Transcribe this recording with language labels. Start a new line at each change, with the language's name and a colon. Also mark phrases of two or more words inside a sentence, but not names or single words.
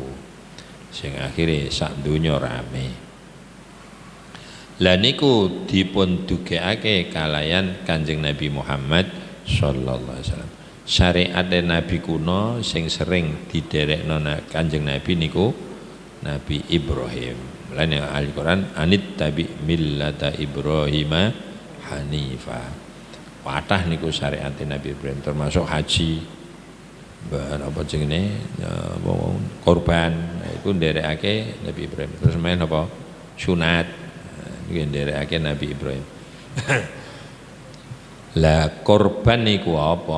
Javanese: Sing akhire sak donya rame. Lah niku dipun dugekake kalayan Kanjeng Nabi Muhammad
Arabic: sallallahu alaihi wasallam.
Javanese: Syariat Nabi kuno sing sering diderekno Kanjeng Nabi niku Nabi Ibrahim. Lan Al-Qur'an
Arabic: anit tabi millata Ibrahim hanifa.
Javanese: Patah niku syariat Nabi Ibrahim termasuk haji. Apa jenenge korban iku nderekake Nabi Ibrahim. Terus main apa? Sunat. Iki nderekake Nabi Ibrahim. Lah korban niku apa?